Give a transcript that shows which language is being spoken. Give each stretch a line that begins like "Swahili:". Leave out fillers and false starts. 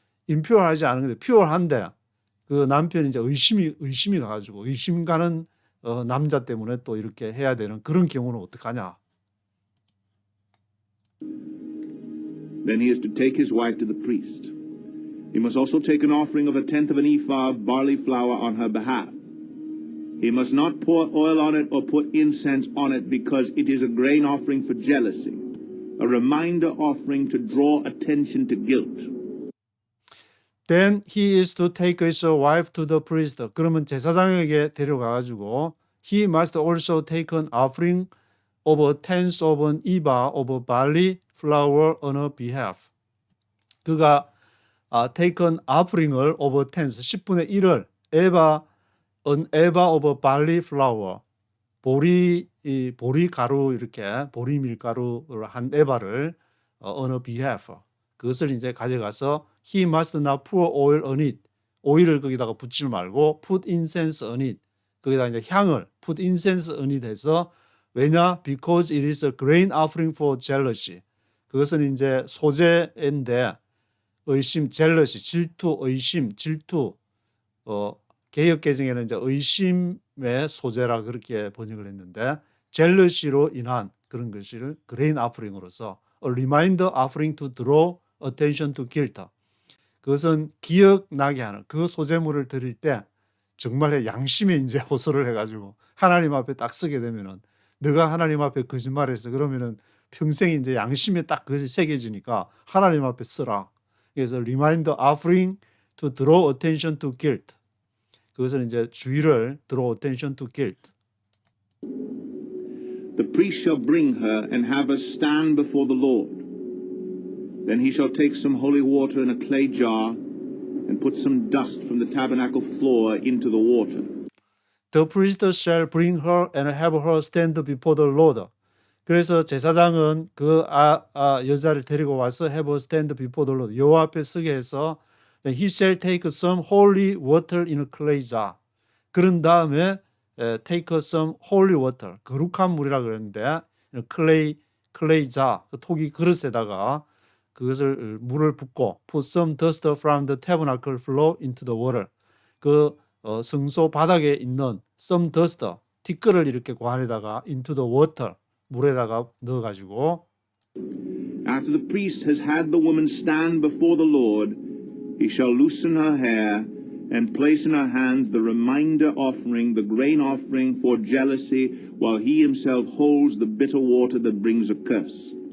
Korean: impure하지 않은 건데 pure한데 그 남편이 이제 의심이 가가지고 의심 가는 남자 때문에 또 이렇게 해야 되는 그런 경우는 어떡하냐?
English: then he is to take his wife to the priest. He must also take an offering of 1/10 of an ephah of barley flour on her behalf. He must not pour oil on it or put incense on it because it is a grain offering for jealousy, a reminder offering to draw attention to guilt. Then he is to take his wife to the priest.
Korean: 그러면 제사장에게 데려가가지고
English: he must also take an offering of 1/10 of an ephah of barley flour on her behalf. 그가 take an offring을 of 10,
Korean: 10분의 1을
English: an ephah of barley flour,
Korean: 보리 가루 이렇게 보리 밀가루를 한 에바를
English: on her behalf.
Korean: 그것을 이제 가져가서
English: he must not pour oil on it.
Korean: 오일을 거기다가 붓지 말고
English: put incense on it.
Korean: 거기다 이제 향을 put incense on it 해서 왜냐?
English: Because it is a grain offering for jealousy.
Korean: 그것은 이제 소재인데 의심, jealousy, 질투, 의심, 질투. 개역 개정에는 이제 의심의 소재라 그렇게 번역을 했는데 jealousy로 인한 그런 것을 grain offering으로서
English: a reminder offering to draw attention to guilt.
Korean: 그것은 기억나게 하는 그 소재물을 드릴 때 정말 양심에 이제 호소를 해가지고 하나님 앞에 딱 쓰게 되면은 너가 하나님 앞에 거짓말했어 그러면은 평생 이제 양심에 딱 그것이 새겨지니까 하나님 앞에 쓰라.
English: 그래서 reminder offering to draw attention to guilt.
Korean: 그것은 이제 주의를
English: draw attention to guilt. The priest shall bring her and have her stand before the Lord. Then he shall take some holy water in a clay jar and put some dust from the tabernacle floor into the water. The priest shall bring her and have her stand before the Lord.
Korean: 그래서 제사장은 그 여자를 데리고 와서
English: have her stand before the Lord.
Korean: 여호와 앞에 서게 해서
English: Then he shall take some holy water in a clay jar.
Korean: 그런 다음에
English: take some holy water,
Korean: 거룩한 물이라 그랬는데
English: clay jar,
Korean: 그 토기 그릇에다가 그것을 물을 붓고
English: put some dust from the tabernacle floor into the water.
Korean: 그 성소 바닥에 있는 some dust, 티끌을 이렇게 그 안에다가
English: into the water,
Korean: 물에다가 넣어가지고
English: After the priest has had the woman stand before the Lord, he shall loosen her hair and place in her hands the reminder offering, the grain offering for jealousy, while he himself holds the bitter water that brings a curse.